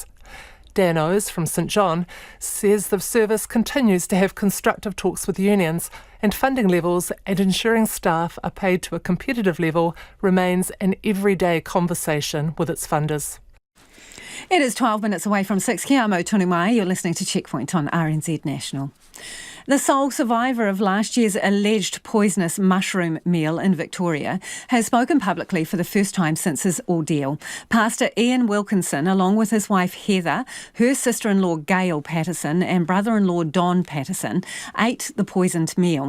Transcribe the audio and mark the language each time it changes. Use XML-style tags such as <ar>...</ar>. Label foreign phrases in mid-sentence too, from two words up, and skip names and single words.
<en>Dan Ows from St John says the service continues to have constructive talks with unions, and funding levels and ensuring staff are paid to a competitive level remains an everyday conversation with its funders. It is 12 minutes away from 6.</en> <mi>Kia amo tonu mai.</mi> <en>You're listening to Checkpoint on RNZ National. The sole survivor of last year's alleged poisonous mushroom meal in Victoria has spoken publicly for the first time since his ordeal. Pastor Ian Wilkinson, along with his wife Heather, her sister-in-law Gail Patterson and brother-in-law Don Patterson, ate the poisoned meal.</en>